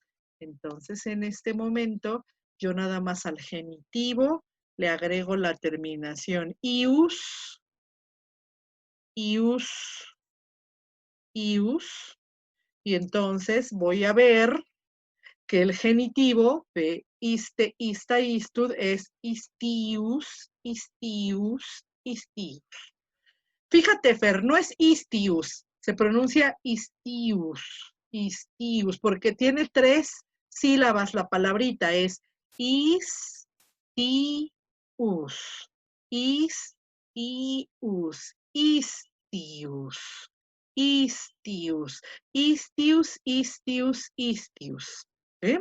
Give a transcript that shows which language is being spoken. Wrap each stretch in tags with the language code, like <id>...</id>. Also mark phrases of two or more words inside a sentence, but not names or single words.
<es>Entonces, en este momento, yo nada más al genitivo le agrego la terminación</es> <la>ius, ius, ius,</la> <es>y entonces voy a ver que el genitivo de</es> <la>iste, ista, istud</la> <es>es</es> <la>istius, istius, istius.</la> <es>Fíjate, Fer, no es istius, se pronuncia</es> <la>istius, istius,</la> <es>porque tiene 3 sílabas la palabrita, es</es> <la>istius, istius, istius, istius, istius, istius, istius.</la> <es>¿Sí?</es>